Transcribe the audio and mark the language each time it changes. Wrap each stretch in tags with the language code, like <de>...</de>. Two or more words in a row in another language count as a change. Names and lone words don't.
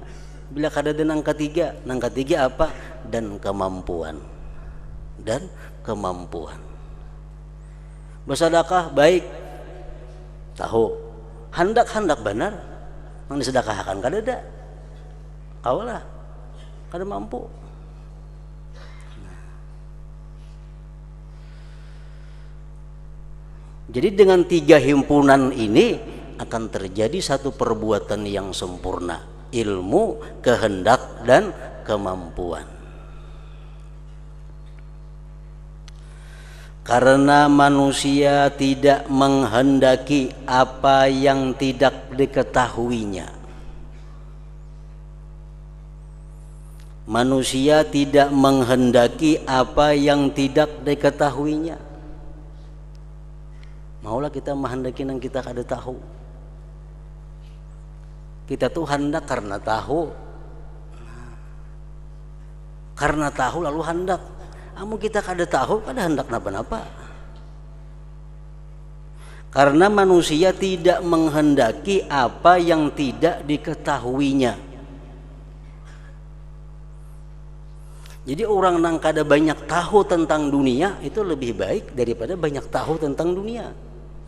<bjn>Bila kada ada nang ketiga apa?</bjn> <id>Dan kemampuan. Dan kemampuan. Bersedekah baik, tahu.</id> <bjn>Hendak benar, nang disedekahkan kada ada. Kawalah, kada mampu.</bjn> <id>Jadi dengan tiga himpunan ini akan terjadi satu perbuatan yang sempurna, ilmu, kehendak, dan kemampuan. Karena manusia tidak menghendaki apa yang tidak diketahuinya. Manusia tidak menghendaki apa yang tidak diketahuinya.</id> <bjn>Maulah kita menghendaki yang kita kada tahu. Kita tuh hendak karena tahu. Karena tahu lalu hendak. Amun kita kada tahu, kada hendak napa-napa.</bjn> <id>Karena manusia tidak menghendaki apa yang tidak diketahuinya.</id> <bjn>Jadi orang yang kada banyak tahu tentang dunia itu lebih baik daripada banyak tahu tentang dunia.</bjn>